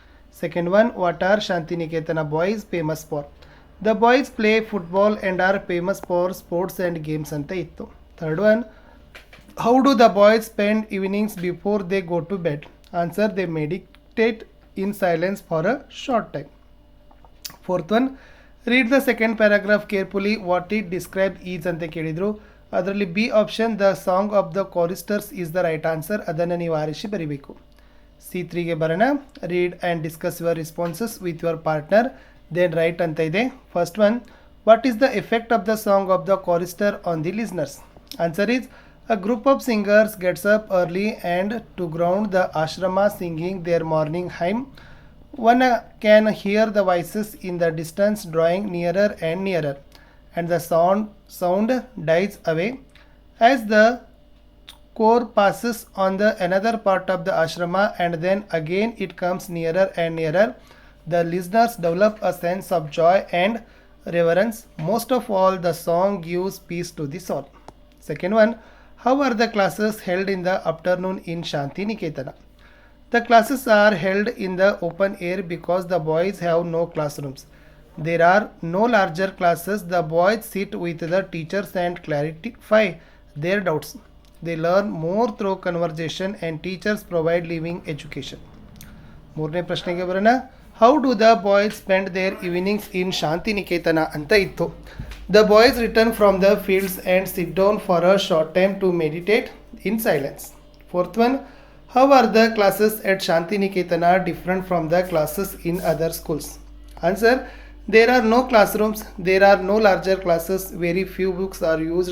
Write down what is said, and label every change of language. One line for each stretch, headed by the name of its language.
English: Second one, what are Shanti Niketana boys famous for? The boys play football and are famous for sports and games
Kannada: anta ittu.
English: Third one, how do the boys spend evenings before they go to bed? Answer, they meditate in silence for a short time. Fourth one, read the second paragraph carefully. What it describes is
Kannada: anta kelidru. ಅದರಲ್ಲಿ
English: B option the song of the choristers is the right answer.
Kannada: ಅದನ್ನು ನೀವು ಆರಿಸಿ ಬರೀಬೇಕು. C3ಗೆ ಬರೋಣ.
English: read and discuss your responses with your partner then write
Kannada: ಅಂತ ಇದೆ.
English: First one, what is the effect of the song of the chorister on the listeners? Answer is a group of singers gets up early and to ground the ashrama singing their morning hymn. One can hear the voices in the distance drawing nearer and nearer, and the sound dies away as the core passes on the another part of the ashrama, and then again it comes nearer and nearer. The listeners develop a sense of joy and reverence. Most of all, the song gives peace to the soul. Second one, how are the classes held in the afternoon in Shanti Niketana? The classes are held in the open air because the boys have no classrooms. There are no larger classes. The boys sit with the teachers and clarify their doubts. They learn more through conversation and teachers provide living education.
Kannada: ಮೂರನೇ ಪ್ರಶ್ನೆಗೆ ಬರೋಣ.
English: how do the boys spend their evenings in Shantiniketan
Kannada: ಅಂತ ಇತ್ತು.
English: The boys return from the fields and sit down for a short time to meditate in silence. Fourth one, how are the classes at Shanti Niketana different from the classes in other schools? Answer, there are no classrooms, there are no larger classes, very few books are used.